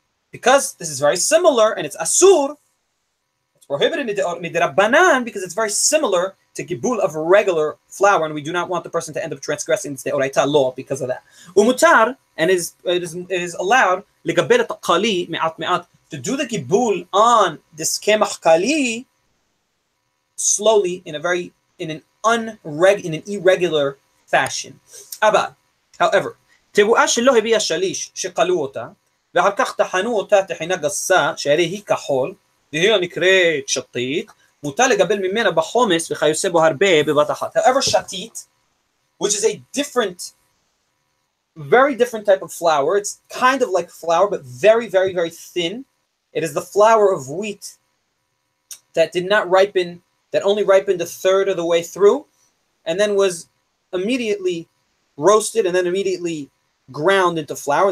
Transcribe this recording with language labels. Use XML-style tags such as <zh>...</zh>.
<en>Because this is very similar, and it's asur, it's prohibited midrabbanan, because it's very similar to gibul of regular flour, and we do not want the person to end up transgressing the oraita law because of that. Umutar, and it is allowed ligabel kali me'at me'at, to do the gibul on this kemach kali slowly in an irregular fashion.</en> <he>Abba,</he> <en>however,</en> <he>תבואה שלא הביאה שליש שקלו אותה, ואחר כך טחנו אותה טחינה גסה, שהרי היא כחול, והיא נקראת שתית, מותר לגבל ממנה בחומס וכיוצא בו הרבה בבת אחת.</he> <en>However, shatit, which is a very different type of flour, it's kind of like flour, but very, very, very thin. It is the flour of wheat that did not ripen, that only ripened a third of the way through, and then was immediately roasted and then immediately ground into flour.</en>